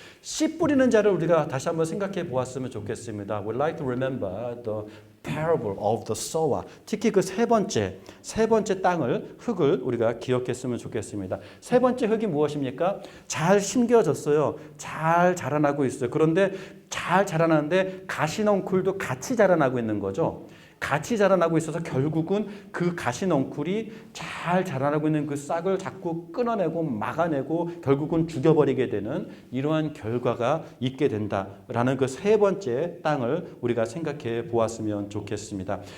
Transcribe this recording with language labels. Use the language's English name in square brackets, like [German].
[Korean] 씨 뿌리는 자를 우리가 다시 한번 생각해 보았으면 좋겠습니다. [English] We'd like to remember the parable of the sower. [Korean] 특히 그 세 번째 흙을 우리가 기억했으면 좋겠습니다. 세 번째 흙이 무엇입니까? 잘 심겨졌어요. 잘 자라나고 있어요. 그런데 잘 자라나는데 가시넝쿨도 같이 자라나고 있는 거죠. 같이 자라나고 있어서 결국은 그 가시넝쿨이 잘 자라나고 있는 그 싹을 자꾸 끊어내고 막아내고 결국은 죽여버리게 되는 이러한 결과가 있게 된다라는 그 세 번째 땅을 우리가 생각해 보았으면 좋겠습니다.